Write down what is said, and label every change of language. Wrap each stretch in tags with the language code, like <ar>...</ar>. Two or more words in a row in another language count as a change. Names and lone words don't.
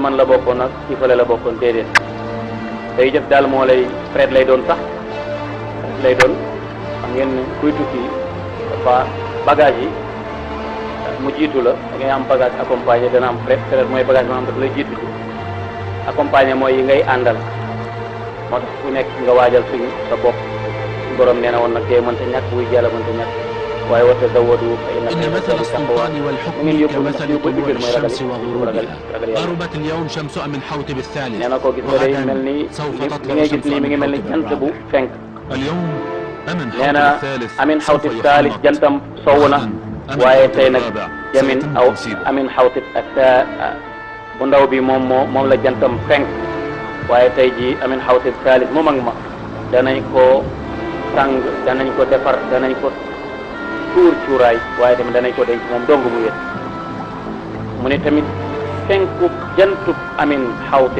<wo>man la bokkoon ak ci fële la bokkoon déedéet day jëf daal moo lay fret lay doon sax lay doon xam ngeen kuy tukki dafa bagage yi mu jiitu la da ngay am</wo> <fr>bagage accompagné</fr> <wo>dana am fret mooy bagage moo xam dafa lay jiitu accompagné mooy yi ngay àndal moo tax ku nekk nga waajal suñu sa bopp borom nee na woon nag tey mënta ñàkk wuy jàlla mënta ñàkk waaye</wo> <ar>وتزودوا فإن مثل السلطان والحكم كمثل طلوع الشمس وغروبها غربت اليوم شمس أمن حوتب الثالث وغدا سوف تطلع شمس اليوم أمن حوتب الثالث</ar> <wo>jantam sow na waaye tey nag jamin aw amin xawtib ak bu ndaw bi moom la jantam fenk waaye tey ji amin xawtib thalith mu mag ma danañ ko sang danañ ko defar danañ ko tuur cuuraay waaye tamit danañ ko denc moom dong mu wét mu ne tamit fenku jantub amin xawtib</wo>